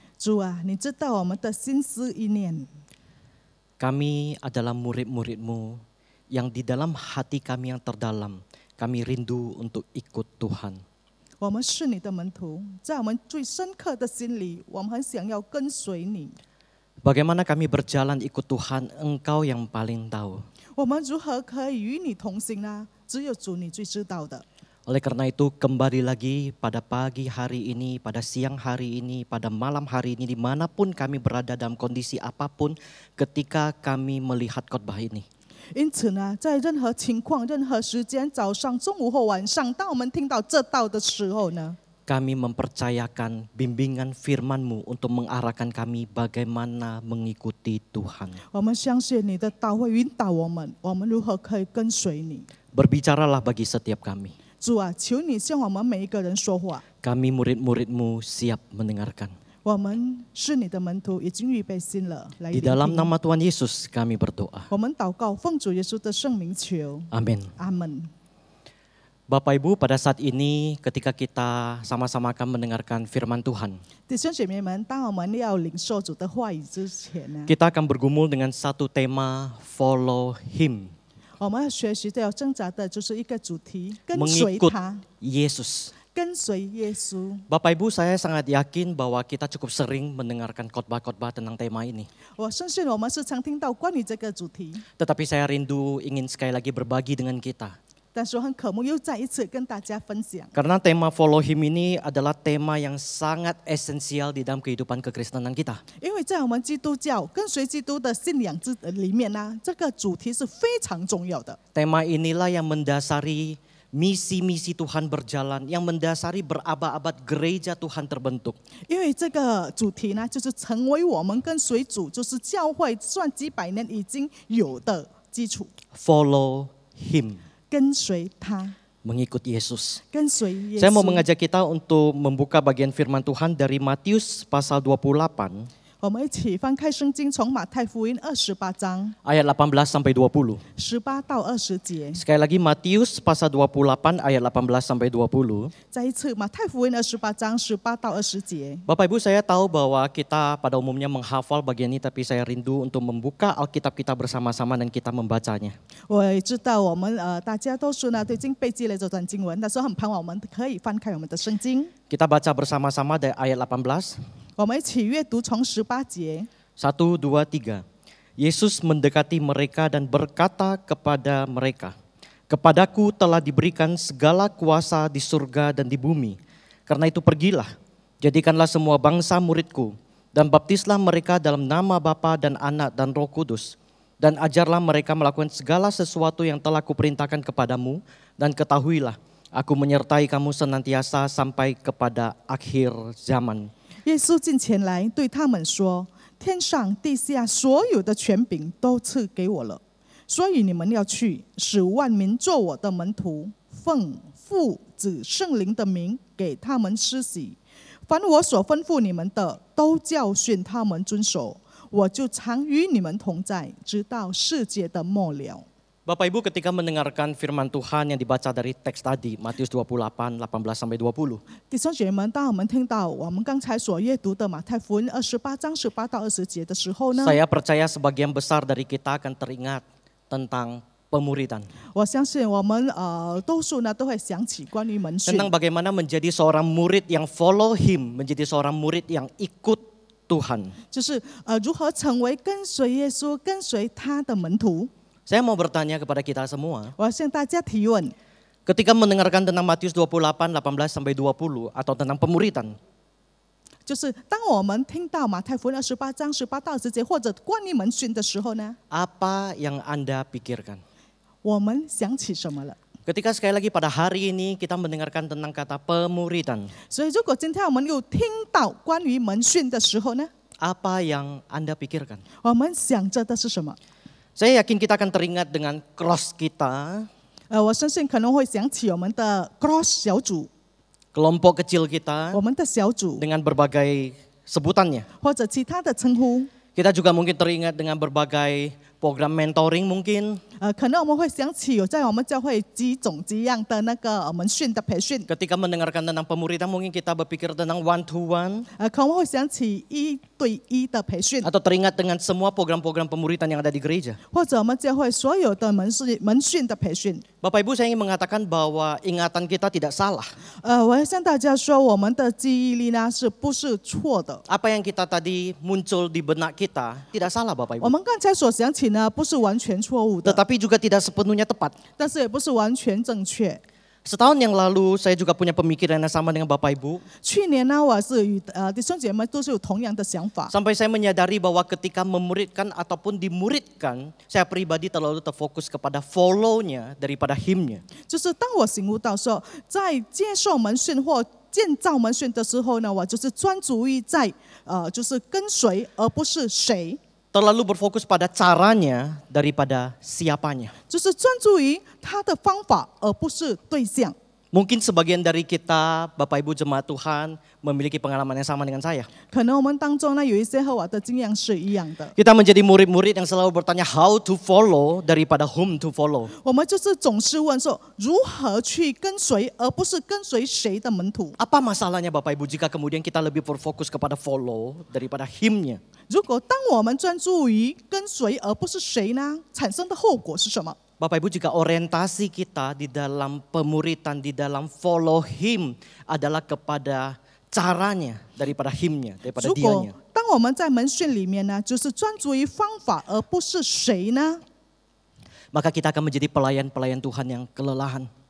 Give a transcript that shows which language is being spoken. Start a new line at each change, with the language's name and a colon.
Chinese: 主啊，你知道我们的心思意念。
Indonesian: Kami adalah murid-murid-Mu yang di dalam hati kami yang terdalam, kami rindu untuk ikut Tuhan.
Chinese: 我们是你的门徒，在我们最深刻的心里，我们很想要跟随你。
Indonesian: Bagaimana kami berjalan ikut Tuhan, Engkau yang paling tahu.
Chinese: 我们如何可以与你同行呢？只有主你最知道的。
Indonesian: Oleh karena itu, kembali lagi pada pagi hari ini, pada siang hari ini, pada malam hari ini, dimanapun kami berada dalam kondisi apapun, ketika kami melihat khotbah ini.
Chinese: 因此呢，在任何情况、任何时间，早上、中午或晚上，当我们听到这道的时候呢，
Indonesian: Kami mempercayakan bimbingan firman-Mu untuk mengarahkan kami bagaimana mengikuti Tuhan.
Chinese: 我们相信你的道会引导我们，我们如何可以跟随你。
Indonesian: Berbicaralah bagi setiap kami.
Chinese: 主啊，求你向我们每一个人说话。
Indonesian: Kami murid-murid-Mu siap mendengarkan.
Chinese: 我们是你的门徒，已经预备心了，来
Indonesian: Di
Chinese: 聆
Indonesian: dalam
Chinese: 听。
Indonesian: nama Tuhan Yesus kami berdoa.
Chinese: 我们祷告，奉主耶稣的圣名求，
Indonesian: Amin.
Chinese: 阿门。
Indonesian: Bapak Ibu, pada saat ini ketika kita sama-sama akan mendengarkan firman Tuhan,
Chinese: 弟兄姐妹们，当我们要领受主的话语之前呢，
Indonesian: kita akan bergumul dengan satu tema,
English: follow Him.
Chinese: 我们要学习的、要挣扎的，就是一个主题：跟随
Indonesian: Mengikut
Chinese: 他，
Indonesian: Yesus.
Chinese: 跟随耶稣。
Indonesian: Bapak Ibu, saya sangat yakin bahwa kita cukup sering mendengarkan khotbah-khotbah tentang tema ini.
Chinese: 我相信我们时常听到关于这个主题，
Indonesian: Tetapi saya rindu ingin sekali lagi berbagi dengan kita.
Chinese: 但是我很渴慕又再一次跟大家分享。
Indonesian: Karena tema
English: follow Him
Indonesian: ini adalah tema yang sangat esensial di dalam kehidupan kekristenan kita.
Chinese: 因为在我们基督教跟随基督的信仰里面呢，这个主题是非常重要的。
Indonesian: Tema inilah yang mendasari misi-misi Tuhan berjalan, yang mendasari berabad-abad gereja Tuhan terbentuk.
Chinese: 因为这个主题呢，就是成为我们跟随主，就是教会算几百年已经有的基础。
English: Follow Him,
Chinese: 跟随他，
Indonesian: mengikut Yesus.
Chinese: 跟随耶
Indonesian: Saya mau
Chinese: 稣。
Indonesian: mengajak kita untuk membuka bagian firman Tuhan dari Matius pasal 28.
Chinese: 我们一起翻开圣经，从马太福音28章
Indonesian: ayat 18 sampai 20.
Chinese: 18到20节。
Indonesian: Sekali lagi Matius pasal 28 ayat 18 sampai 20.
Chinese: 再一次，马太福音28章18到20节。
Indonesian: Bapak Ibu, saya tahu bahwa kita pada umumnya menghafal bagian ini, tapi saya rindu untuk membuka Alkitab kita bersama-sama dan kita membacanya.
Chinese: 我也知道我们大家都是呢都已经背记了这段经文，但是很盼望我们可以翻开我们的圣经，
Indonesian: Kita baca bersama-sama dari ayat 18.
Chinese: 我们一起阅读从18节。
Indonesian: 1, 2, 3. Yesus mendekati mereka dan berkata kepada mereka, "Kepadaku telah diberikan segala kuasa di surga dan di bumi. Karena itu pergilah, jadikanlah semua bangsa muridku, dan baptislah mereka dalam nama Bapa dan Anak dan Roh Kudus. Dan ajarlah mereka melakukan segala sesuatu yang telah kuperintahkan kepadamu, dan ketahuilah, aku menyertai kamu senantiasa sampai kepada akhir zaman."
Chinese: 耶稣近前来对他们说：“天上地下所有的权柄都赐给我了，所以你们要去，使万民做我的门徒，奉父子圣灵的名给他们施洗。凡我所吩咐你们的，都教训他们遵守。我就常与你们同在，直到世界的末了。”
Indonesian: Bapak Ibu, ketika mendengarkan firman Tuhan yang dibaca dari teks tadi, Matius 28, 18 sampai 20.
Chinese: 弟兄姐妹们，当我们听到我们刚才所阅读的马太福音28章18到20节的时候呢，
Indonesian: Saya percaya sebagian besar dari kita akan teringat tentang pemuridan.
Chinese: 我相信我们多数呢都会想起关于门训，
Indonesian: Tentang bagaimana menjadi seorang murid yang
English: follow him,
Indonesian: menjadi seorang murid yang ikut Tuhan.
Chinese: 就是如何成为跟随耶稣、跟随他的门徒。
Indonesian: Saya mau bertanya kepada kita semua,
Chinese: 我要向大家提问：
Indonesian: ketika mendengarkan tentang Matius 28, 18 sampai 20 atau tentang pemuridan,
Chinese: 就是当我们听到马太福音28章18到20节，或者关于门训的时候呢，
Indonesian: apa yang Anda pikirkan?
Chinese: 我们想起什么了？
Indonesian: Ketika sekali lagi pada hari ini kita mendengarkan tentang kata pemuridan,
Chinese: 所以，如果今天我们又听到关于门训的时候呢，
Indonesian: apa yang Anda pikirkan?
Chinese: 我们想着的是什么？
Indonesian: Saya yakin kita akan teringat dengan cross kita,
Chinese: 我相信可能会想起我们的 cross 小组，
Indonesian: kelompok kecil kita
Chinese: 我们的小组，
Indonesian: dengan berbagai sebutannya.
Chinese: 或者其他的称呼。
Indonesian: Kita juga mungkin teringat dengan berbagai program mentoring mungkin.
Chinese: 可能我们会想起有在我们教会几种几样的那个门训的培训，
Indonesian: Ketika mendengarkan tentang pemuridan mungkin kita berpikir tentang
English: one to one
Chinese: 可能会想起1对1的培训，
Indonesian: atau teringat dengan semua program-program pemuridan yang ada di gereja.
Chinese: 或者我们教会所有的门训的培训。
Indonesian: Bapak Ibu, saya ingin mengatakan bahwa ingatan kita tidak salah.
Chinese: 我要向大家说，我们的记忆力呢是不是错的？
Indonesian: Apa yang kita tadi muncul di benak kita tidak salah Bapak
Chinese: 我
Indonesian: Ibu.
Chinese: 们刚才所想起呢，不是完全错误的，
Indonesian: Tetapi juga tidak sepenuhnya tepat.
Chinese: 但是也不是完全正确。
Indonesian: Setahun yang lalu saya juga punya pemikiran yang sama dengan Bapak Ibu.
Chinese: 去年呢，我是与弟兄姐妹都是有同样的想法。
Indonesian: Sampai saya menyadari bahwa ketika memuridkan ataupun dimuridkan, saya pribadi terlalu terfokus kepada follow-nya daripada him-nya.
Chinese: 就是当我醒悟到说，在接受门训或建造门训的时候呢，我就是专注于在就是跟随，而不是谁，
Indonesian: Terlalu berfokus pada caranya daripada siapanya.
Chinese: 就是专注于他的方法，而不是对象。
Indonesian: Mungkin sebagian dari kita, Bapak Ibu jemaat Tuhan, memiliki pengalaman yang sama dengan saya.
Chinese: 可能我们当中呢有一些和我的经验是一样的，
Indonesian: Kita menjadi murid-murid yang selalu bertanya
English: how to follow
Indonesian: daripada
English: whom to follow.
Chinese: 我们就是总是问说如何去跟随，而不是跟随谁的门徒。
Indonesian: Apa masalahnya Bapak Ibu jika kemudian kita lebih berfokus kepada follow daripada him-nya?
Chinese: 如果当我们专注于跟随而不是谁呢，产生的后果是什么？
Indonesian: Bapak Ibu, jika orientasi kita di dalam pemuritan, di dalam
English: follow him
Indonesian: adalah kepada caranya daripada him-nya, daripada
Chinese: 如果
Indonesian: dianya.
Chinese: 当我们在门训里面呢，就是专注于方法而不是谁呢，
Indonesian: Maka kita akan menjadi pelayan-pelayan Tuhan yang kelelahan.